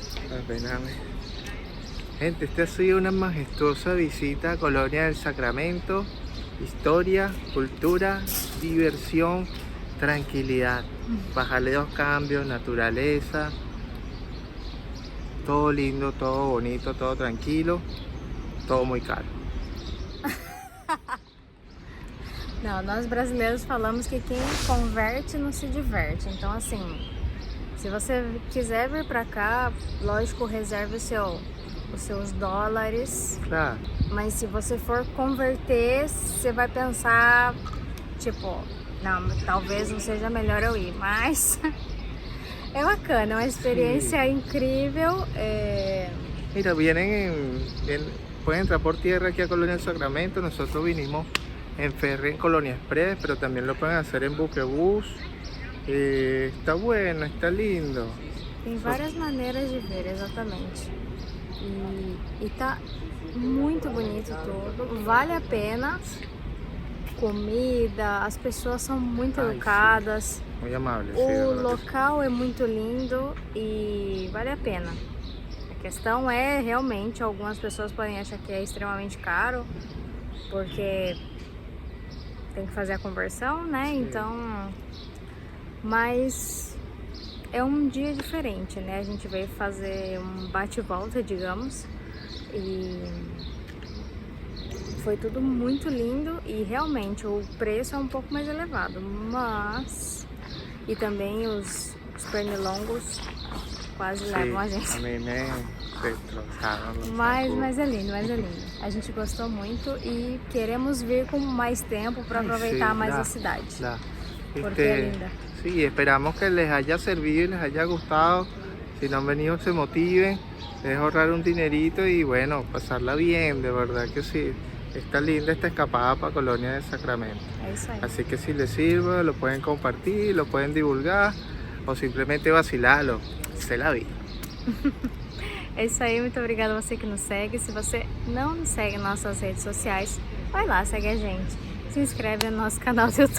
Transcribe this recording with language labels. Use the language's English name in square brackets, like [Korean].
[Spanish] Apename. Gente, esta ha sido una majestuosa visita a Colonia del Sacramento. Historia, cultura, diversión, tranquilidad. Bajarle 2 cambios, naturaleza. Todo lindo, todo bonito, todo tranquilo, todo muy caro. [Portuguese] Não, nós brasileiros falamos que quem converte não se diverte. Então, assim, se você quiser vir pra cá, lógico, reserve os seus dólares. Claro. Mas se você for converter, você vai pensar, tipo, não, talvez não seja melhor eu ir, mas é bacana, é uma experiência incrível. [Spanish] Mira, pueden entrar por tierra aquí a Colonia del Sacramento. Nosotros vinimos en ferry en Colonia Express, pero también lo pueden hacer en buquebús. Está bueno, está lindo. [Portuguese] Tem várias maneiras de ver, exatamente. E tá muito bonito tudo, vale a pena. Comida, as pessoas são muito educadas. [Spanish] Muy amable. [Portuguese] O local é muito lindo e vale a pena. A questão é realmente, algumas pessoas podem achar que é extremamente caro, porque tem que fazer a conversão, né? Então, mas é um dia diferente, né? A gente veio fazer um bate-volta, digamos, e foi tudo muito lindo e realmente o preço é um pouco mais elevado, mas e também os pernilongos quase levam a gente. [Spanish] A mí me destrozaron los [Portuguese] Mas é lindo, mas é lindo. A gente gostou muito e queremos vir com mais tempo para aproveitar mais a cidade. Porque é linda. [Spanish] Sí, esperamos que les haya servido y les haya gustado. Si no han venido, se motiven, es ahorrar un dinerito y bueno, pasarla bien, de verdad que sí. Está linda esta escapada para Colonia del Sacramento. [Portuguese] É isso aí. [Spanish] Así que si les sirve, lo pueden compartir, lo pueden divulgar o simplemente vacilarlo. Se la vi. [Portuguese] É isso aí, muito obrigada a você que nos segue. Se você não nos segue nas nossas redes sociais, vai lá, segue a gente. Se inscreve no nosso canal do YouTube. Deixa um like nesse vídeo